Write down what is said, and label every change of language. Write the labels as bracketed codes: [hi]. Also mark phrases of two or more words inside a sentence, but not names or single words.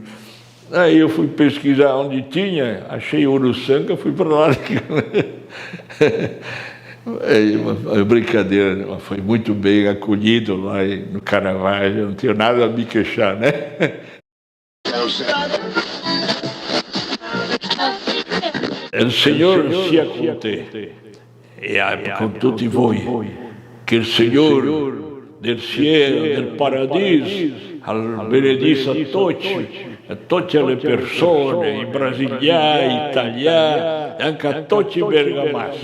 [pt] Aí eu fui pesquisar onde tinha, achei Uruçanga, fui para lá. É brincadeira, mas foi muito bem acolhido lá no Caravaggio, não tenho nada a me queixar, né? O Senhor [it] sia con te, e con tutti voi, che il Signore del cielo, del paradiso, benedisse a tutte le persone, i brasiliani, italiani, e anche a tutti i bergamaschi.